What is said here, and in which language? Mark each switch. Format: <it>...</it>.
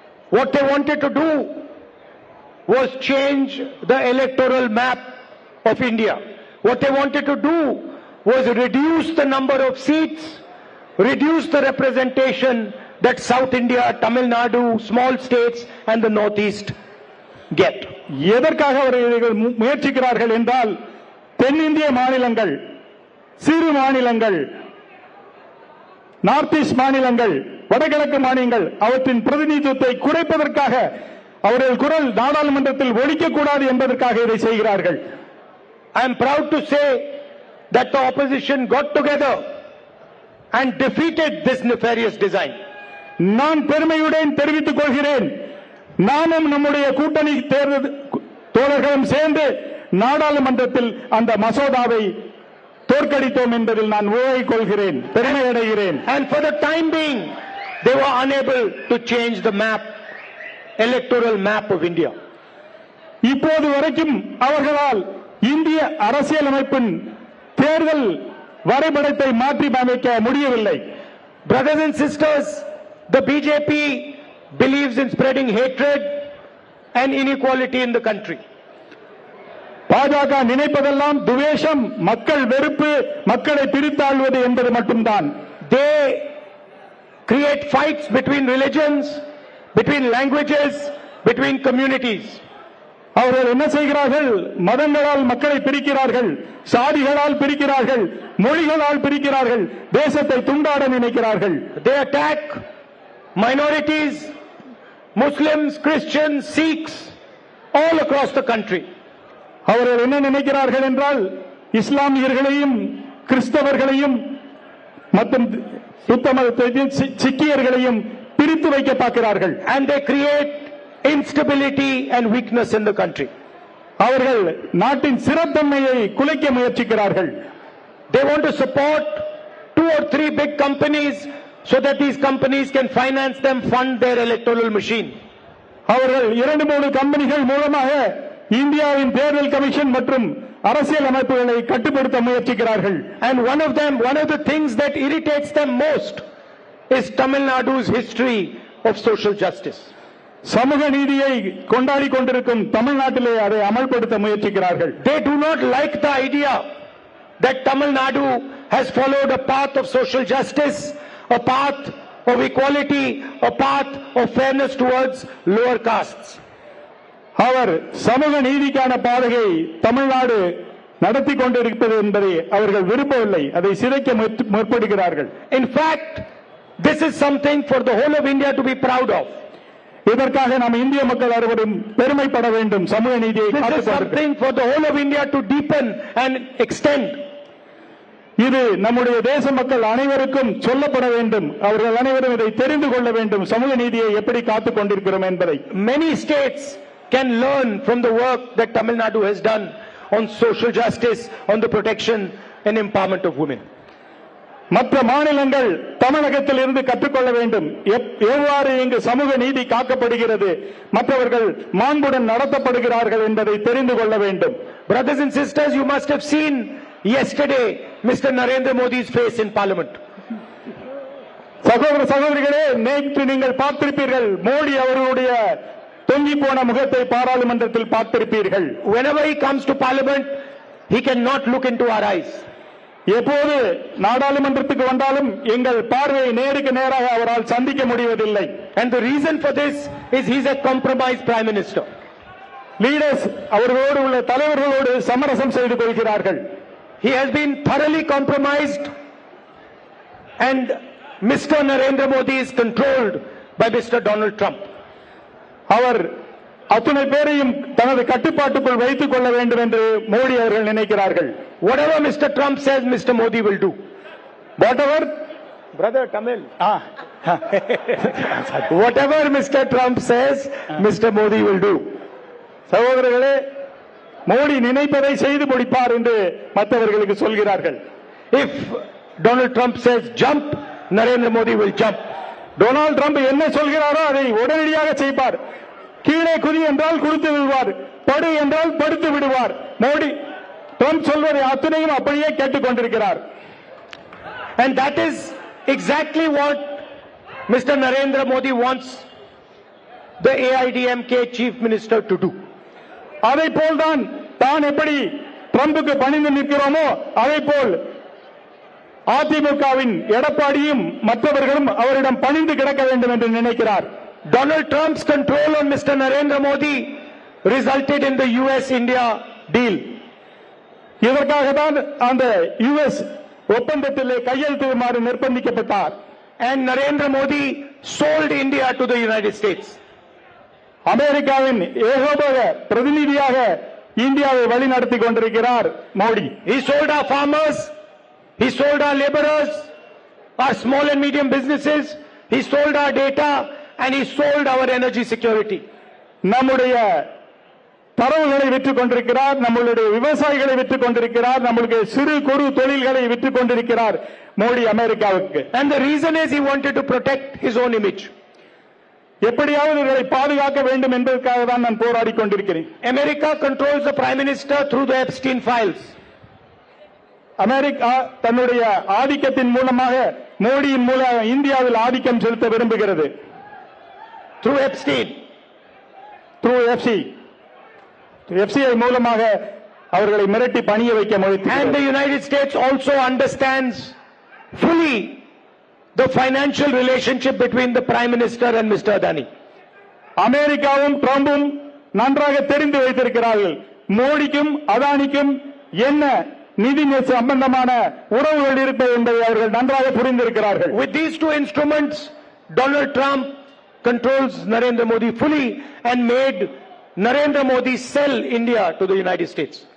<en>What they wanted to do was change the electoral map of India. What they wanted to do was reduce the number of seats, reduce the representation that South India, Tamil Nadu, small states and the Northeast get.</en> <ta>எதற்காக அவர்கள் முயற்சிக்கிறார்கள் என்றால் தென்னிந்திய மாநிலங்கள், சிறு மாநிலங்கள், north east மாநிலங்கள், வடகிழக்கு மாநிலங்கள் அவற்றின் பிரதிநிதித்துவத்தை குறைப்பதற்காக அவர்கள் குரல் நாடாளுமன்றத்தில் ஒலிக்கக்கூடாது என்பதற்காக இதை செய்கிறார்கள்.</ta> <en>I am proud to say that the opposition got together and defeated this nefarious design.</en> <ta>நான் பெருமையுடன் தெரிவித்துக் கொள்கிறேன், நானும் நம்முடைய கூட்டணி தோழர்களும் சேர்ந்து நாடாளுமன்றத்தில் அந்த மசோதாவை தோற்கடித்தோம் என்பதில் நான் உறுதி கொள்கிறேன், பெருமை அடைகிறேன்.</ta> <en>And for the time being they were unable to change the map, electoral map of India.</en> <ta>இப்போது வரைக்கும் அவர்களால் இந்திய அரசியலமைப்பின் தேர்தல் வரைபடத்தை மாற்றி அமைக்க முடியவில்லை.</ta> <en>Brothers and sisters, the BJP believes in spreading hatred and inequality in the country.</en> <ta>பாஜக நினைப்பதெல்லாம் துவேஷம், மக்கள் வெறுப்பு, மக்களை பிரித்தாழ்வது என்பது மட்டும்தான்.</ta> <en>They create fights between religions, between languages, between communities.</en> <ta>அவர்கள் என்ன செய்கிறார்கள்? மதங்களால் மக்களை பிரிக்கிறார்கள், சாதிகளால் பிரிக்கிறார்கள், மொழிகளால் பிரிக்கிறார்கள், தேசத்தை துண்டாட நினைக்கிறார்கள்.</ta> <en>They attack minorities, Muslims, Christians, Sikhs, all across the country.</en> <ta>அவர்கள் என்ன நினைக்கிறார்கள் என்றால் இஸ்லாமியர்களையும் கிறிஸ்தவர்களையும் மற்றும் புத்த மதத்தையும் சீக்கியர்களையும் பிரித்து வைக்க பார்க்கிறார்கள்.</ta> <en>And they create instability and weakness in the country.</en> <ta>அவர்கள் நாட்டின் ஸ்திரத்தன்மையை குலைக்க முயற்சிக்கிறார்கள்.</ta> <en>They want to support 2 or 3 big companies so that these companies can finance them, fund their electoral machine.</en> <ta>அவர்கள் 2-3 கம்பெனிகள் மூலமாக இந்தியாவின் தேர்தல் கமிஷன் மற்றும் அரசியல் அமைப்புகளை கட்டுப்படுத்த முயற்சிக்கிறார்கள்.</ta> <en>And one of the things that irritates them most is Tamil Nadu's history of social justice.</en> <ta>சமூக நீதியை கொண்டாடி கொண்டிருக்கும் தமிழ்நாட்டிலே அதை அமல்படுத்த முயற்சிக்கிறார்கள்.</ta> <en>They do not like the idea that Tamil Nadu has followed a path of social justice, a path of equality, a path of fairness towards lower castes.</en> <ta>அவர் சமூக நீதிக்கான பாதையை தமிழ்நாடு நடத்தி கொண்டிருப்பது என்பதை அவர்கள் விரும்பவில்லை, அதை சிதைக்க முற்படுகிறார்கள்.</ta> <en>In fact, this is something for the whole of India to be proud of.</en> <ta>இதற்காக நாம் இந்திய மக்கள் அனைவரும் பெருமைப்பட வேண்டும். சமூக நீதியை</ta> <en>This is something for the whole of India to deepen and extend.</en> <ta>இது நம்முடைய தேச மக்கள் அனைவருக்கும் சொல்லப்பட வேண்டும். அவர்கள் அனைவரும் இதை தெரிந்து கொள்ள வேண்டும், சமூக நீதியை எப்படி காத்துக் கொண்டிருக்கிறோம் என்பதை.</ta> <en>Many states can learn from the work that Tamil Nadu has done on social justice, on the protection and empowerment of women.</en> <ta>மற்ற மாநிலங்கள் தமிழகத்தில் இருந்து கற்றுக்கொள்ள வேண்டும். எவ்வாறு இங்கு சமூக நீதி காக்கப்படுகிறது, மற்றவர்கள் மாண்புடன் நடத்தப்படுகிறார்கள் என்பதை தெரிந்து கொள்ள வேண்டும்.</ta> <en>Brothers and sisters, you must have seen yesterday Mr. Narendra Modi's face in Parliament.</en> <ta>சகோதர சகோதரிகளே, நேற்று நீங்கள் பார்த்திருப்பீர்கள் மோடி அவர்களுடைய தொங்கி போன முகத்தை பாராளுமன்றத்தில் பார்த்திருப்பீர்கள்.</ta> <en>Whenever he comes to Parliament, he cannot look into our eyes.</en> <ta>எப்போது நாடாளுமன்றத்துக்கு வந்தாலும் எங்கள் பார்வையை நேருக்கு நேராக அவரால் சந்திக்க முடிவதில்லை.</ta> <en>And the reason for this is he is a compromised prime minister.</en> <ta>Leaders அவர்களோடு உள்ள தலைவர்களோடு சமரசம் செய்து கொள்கிறார்கள்.</ta> <en>He has been thoroughly compromised and Mr. Narendra Modi is controlled by Mr. Donald Trump.</en> <ta>அவர் அத்தனை பேரையும் தனது கட்டுப்பாட்டுக்குள் வைத்துக் கொள்ள வேண்டும் என்று மோடி அவர்கள் நினைக்கிறார்கள்.</ta> <en>Whatever Mr. Trump says, Mr. Modi will do. Whatever, brother Tamil. Whatever Mr. Trump says, Mr. Modi will do.</en> <ta>சகோதரர்களே, மோடி நினைப்பதை செய்து முடிப்பார் என்று மற்றவர்களுக்கு சொல்கிறார்கள்.</ta> <en>If Donald Trump says jump, Narendra Modi will jump.</en> <ta>Donald Trump என்ன சொல்கிறாரோ அதை உடனடியாக செய்வார். கீழே குதி என்றால் குதித்து விடுவார், படு என்றால் படுத்து விடுவார். மோடி ட்ரம்ப் சொல்வதை அத்தனையும் அப்படியே கேட்டுக்கொண்டிருக்கிறார்.</ta> <en>And that is exactly what Mr. Narendra Modi wants the AIDMK chief minister to do.</en> <ta>அதை போல்தான் தான் எப்படி ட்ரம்புக்கு பணிந்து நிற்கிறோமோ அதை போல் அதிமுகவின் எடப்பாடியும் மற்றவர்களும் அவரிடம் பணிந்து கிடக்க வேண்டும் என்று நினைக்கிறார்.</ta> <en>Donald Trump's control on Mr. Narendra Modi resulted in the US-India deal.</en> <ta>இதற்காக தான் அந்த US ஒப்பந்தத்திலே கையெழுத்திடுமாறு நிர்பந்திக்கப்பட்டார்.</ta> <en>And Narendra Modi sold India to the United States.</en> <ta>அமெரிக்காவின் ஏகோபக பிரதிநிதியாக இந்தியாவை வழிநடத்தி கொண்டிருக்கிறார் Modi.</ta> <en>He sold our farmers, he sold our laborers, our small and medium businesses, he sold our data and he sold our energy security.</en> <ta>நம்முடைய தரவுகளை விற்றுக் கொண்டிருக்கிறார், நம்மளுடைய விவசாயிகளை விற்றுக் கொண்டிருக்கிறார், நம்மளுடைய சிறு குறு தொழில்களை விற்றுக் கொண்டிருக்கிறார் மோடி அமெரிக்காவுக்கு.</ta> <en>And the reason is he wanted to protect his own image.</en> <ta>எப்படியாவது இவர்களை பாதுகாக்க வேண்டும் என்பதற்காக தான் நான் போராடிக் கொண்டிருக்கிறேன்.</ta> <en>America controls the Prime Minister through the Epstein files.</en> <ta>America தன்னுடைய ஆதிக்கத்தின் மூலமாக மோடியின் மூலம் இந்தியாவில் ஆதிக்கம் செலுத்த விரும்புகிறது.</ta> <en>Through Epstein. through FCI</en> <ta>மூலமாக அவர்களை மிரட்டி பணிய வைக்க</ta> <en>And</en> <ta>முயற்சிக்கிறது.</ta> <en>the United States also understands fully the financial relationship between the Prime Minister and Mr. Adani.</en> <ta>அமெரிக்காவும் ட்ரம்பும் நன்றாக தெரிந்து வைத்திருக்கிறார்கள் மோடிக்கும் அதானிக்கும் என்ன நிதி சம்பந்தமான உறவுகள் இருப்பது என்பதை அவர்கள் நன்றாக புரிந்திருக்கிறார்கள்.</ta> <en>With these two instruments, Donald Trump controls Narendra Modi fully and made Narendra Modi sell India to the United States.</en>